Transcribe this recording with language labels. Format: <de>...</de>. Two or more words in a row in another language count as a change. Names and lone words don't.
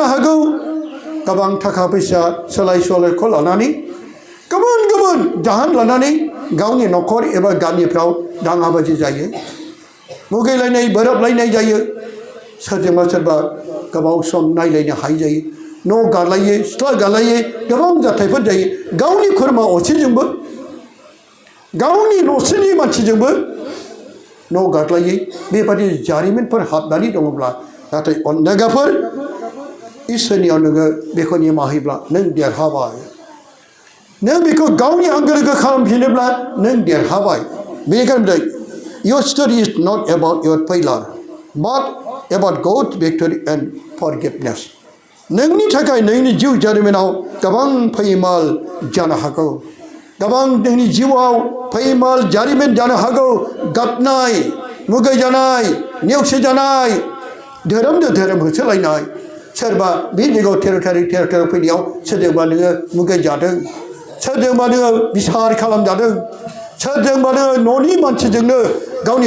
<brx>हागौ गोबां थाखा फैसा सोलाय सोल'खौ लानानै गुबुन गुबुन जाहोन लानानै गावनि न'खर एबा गामिफ्राव दाङाबाजि जायो मुगैलायनाय बोराबलायनाय जायो सोरजोंबा सोरबा गोबाव सम नायलायनो हायै जायो न' गारलायो सिथ्ला गारलायो गोबां जाथायफोर जायो गावनि खुरमा असेजोंबो गावनि न'सेनि मानसिजोंबो न' गारलायै बेबादि जारिमिनफोर हाबनानै दङब्ला नाथाय अनदेगाफोर इसोरनियाव नोङो बेखौ निमाहा नों देरहाबाय नों बेखौ गावनि आंगो लोगो खालामफिनोब्ला नों देरहाबाय बेनिखायनो</brx> <en>your story is not about your failure but about God's victory and forgiveness</en> <brx>नोंनि थाखाय नोंनि जिउ जारिमिनाव गोबां फैमाल जानो हागौ गोबां नोंनि जिउआव फैमाल जारिमिन जानो हागौ गाबनाय मुगैजानाय नेवसिजानाय धोरोमजों धोरोम होसोलायनाय सोरबा बे जायगायाव थेर फैनायाव सोरजोंबा नोङो मुगैजादों सोरजोंबा नोङो बिसार खालामजादों सोरजोंबा नोङो न'नि मानसिजोंनो गावनि</brx>